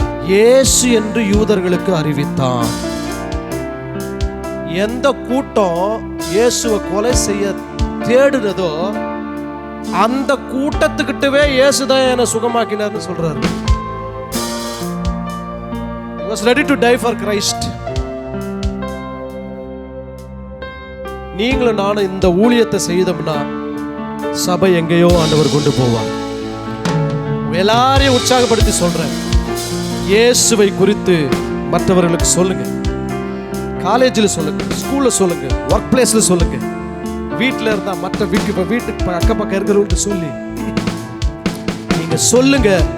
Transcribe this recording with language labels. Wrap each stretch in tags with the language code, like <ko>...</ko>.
<ta>இயேசு என்று யூதர்களுக்கு அறிவித்தான். எந்த கூட்டம் இயேசுவை கொலை செய்ய தேடுறதோ அந்த கூட்டத்துக்கிட்டவே இயேசுதான் என்னை சுகமாக்கினார்னு சொல்றாரு.</ta> <en>He was ready to die for Christ.</en> <ta>நீங்களும் நானும் இந்த ஊழியத்தை செய்தோம்னா சபை எங்கேயோ ஆண்டவர் கொண்டு போவார். எல்லாரையும் உற்சாகப்படுத்தி சொல்றேன், இயேசுவை குறித்து மற்றவர்களுக்கு சொல்லுங்க. காலேஜில் சொல்லுங்க, ஸ்கூல்ல சொல்லுங்க, ஒர்க் பிளேஸ்ல சொல்லுங்க, வீட்டில் இருந்தா மற்ற வீட்டுக்கு அக்கப்பக்கம் இருக்கிறவங்களுக்கு சொல்லி நீங்க சொல்லுங்க.</ta>